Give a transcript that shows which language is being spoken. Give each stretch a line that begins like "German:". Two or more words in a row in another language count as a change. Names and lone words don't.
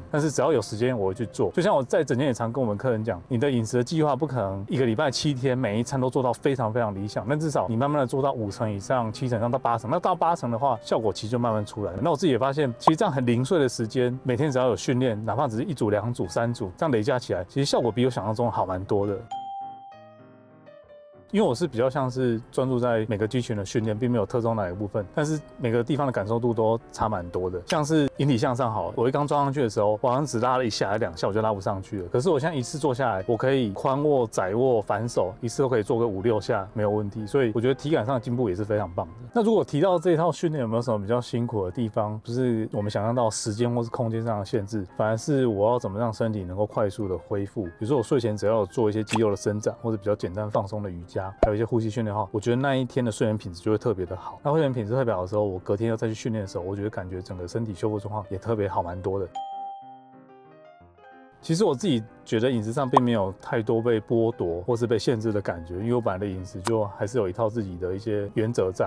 Chinese: 但是只要有時間，我會去做。就像我在診間也常跟我們客人講，你的飲食的計劃不可能一個禮拜7天每一餐都做到非常非常理想，但至少你慢慢的做到5成以上、7成以上到8成，那到8成的話，效果其實就慢慢出來了。那我自己也發現，其實這樣很零碎的時間，每天只要有訓練，哪怕只是1組、2組、3組，這樣累加起來，其實效果比我想象中好蠻多的。因為我是比較像是專注在每個肌群的訓練，並沒有特重哪一個部分，但是每個地方的感受度都差蠻多的。像是引體向上好了，我一剛裝上去的時候，我好像只拉了1下還2下，我就拉不上去了。可是我現在一次做下來，我可以寬握、窄握、反手，一次都可以做個5、6下沒有問題。所以我覺得體感上的進步也是非常棒的。那如果提到這一套訓練有沒有什麼比較辛苦的地方，不是我們想象到時間或是空間上的限制，反而是我要怎麼讓身體能夠快速的恢復。比如說我睡前只要有做一些肌肉的伸展，或者比較簡單放鬆的瑜伽，還有一些呼吸訓練的話，我覺得那一天的睡眠品質就會特別的好。那睡眠品質特別好的時候，我隔天要再去訓練的時候，我覺得感覺整個身體修復狀況也特別好蠻多的。其實我自己覺得飲食上並沒有太多被剥奪或是被限制的感覺，因為我本來的飲食就還是有一套自己的一些原則在。